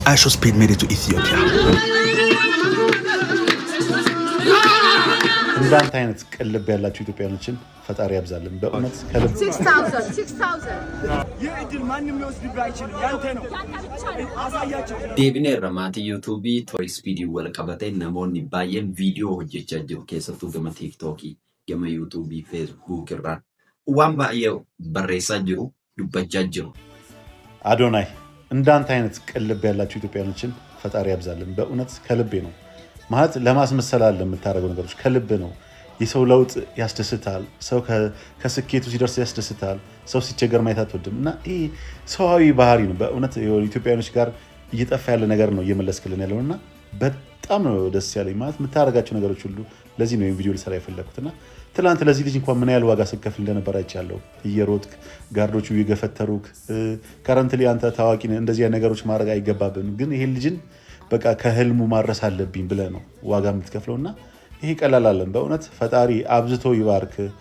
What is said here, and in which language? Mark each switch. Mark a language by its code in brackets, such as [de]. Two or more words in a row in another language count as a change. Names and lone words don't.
[en] Speed made it to Ethiopia. [am] እንዳንተ አይነት ቅልብ ያላችሁ ኢትዮጵያኖችን ፈጣሪ ያብዛልን በእውነት ከልብ 6000 የእድል ማንም ሊወስድብህ አይችልም ያንተ ነው አሳያቸው [om] deebinee irramaatii yuutuubii toy speedii wal qabatee namoonni baay'een viidiyoo hojjechaa jiru keessattuu gama tiiktookii gama yuutuubii feesbuuk irraan waan baay'ee barreessaa jiru dubbachaa jiru [am] አዶናይ እንዳንተ አይነት ቅልብ ያላችሁ ኢትዮጵያኖችን ፈጣሪ ያብዛልን በእውነት ከልቤ ነው ማለት ለማስመሰል አለ የምታረገው ነገሮች ከልብ ነው የሰው ለውጥ ያስደስታል ሰው ከስኬቱ ሲደርስ ያስደስታል ሰው ሲቸገር ማየት አትወድም እና ይሄ ሰዋዊ ባህሪ ነው በእውነት ኢትዮጵያኖች ጋር እየጠፋ ያለ ነገር ነው እየመለስክልን ያለውና በጣም ነው ደስ ያለኝ ማለት የምታረጋቸው ነገሮች ሁሉ ለዚህ ነው ቪዲዮ ልሰራ የፈለኩትና ትላንት ለዚህ ልጅ እንኳን ምን ያህል ዋጋ ስከፍል እንደነበር አይቻለሁ እየሮጥክ ጋርዶቹ ይገፈተሩክ ከረንትሊ አንተ ታዋቂ ነህ እንደዚህ አይነት ነገሮች ማድረግ አይገባብንም ግን ይሄ ልጅን በቃ ከህልሙ ማድረስ አለብኝ ብለህ ነው ዋጋ የምትከፍለውና ይሄ ቀላል አይደለም በእውነት ፈጣሪ አብዝቶ ይባርክ